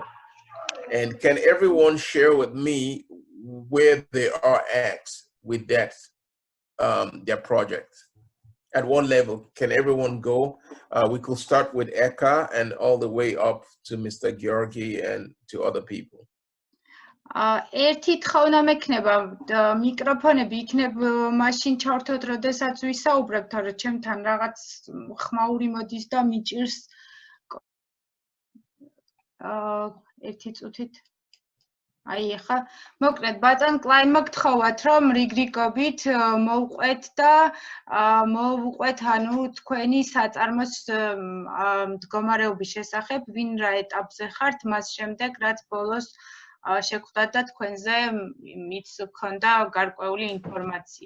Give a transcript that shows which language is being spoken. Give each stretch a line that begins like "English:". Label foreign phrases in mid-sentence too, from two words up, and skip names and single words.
English: And can everyone share with me where they are at with that, their project? At what level can everyone go? We could start with Eka and all the way up to Mr. Georgi and to other people.
Georgian: ერთი თქმა უნდა მექნება მიკროფონები იქნებ მაშინ ჩავთოთ, როდესაც ვისაუბრებთ, რომ ჩემთან რაღაც ხმაური მოდის და მიჭირს ერთი წუთით. აი ახლა მოკლედ ბატონ კლაინმა გთხოვათ, რომ რიგრიგობით მოვყვეთ და მოვუყვეთ ანუ თქვენი საწარმოს მდგომარეობის შესახებ, ვინ რა ეტაპზე ხართ, მას შემდეგ რაც ბოლოს შეგვხვდათ და თქვენზე მიც გქონდა გარკვეული ინფორმაცია.